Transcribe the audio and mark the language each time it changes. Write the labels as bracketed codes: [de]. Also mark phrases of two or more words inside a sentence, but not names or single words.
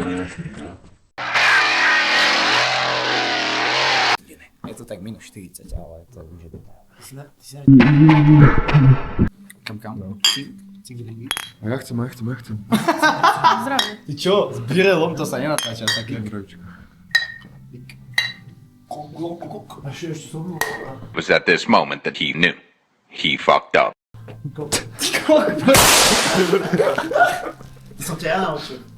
[sk] Je to tak minus 40, ale to už je dobré. Kam? A ja chcem. Zdravie. Ty čo? S birelom to sa nenatáča taký. [en] It was at this moment that he knew. He fucked up. [sk] Som ťa ja naučil.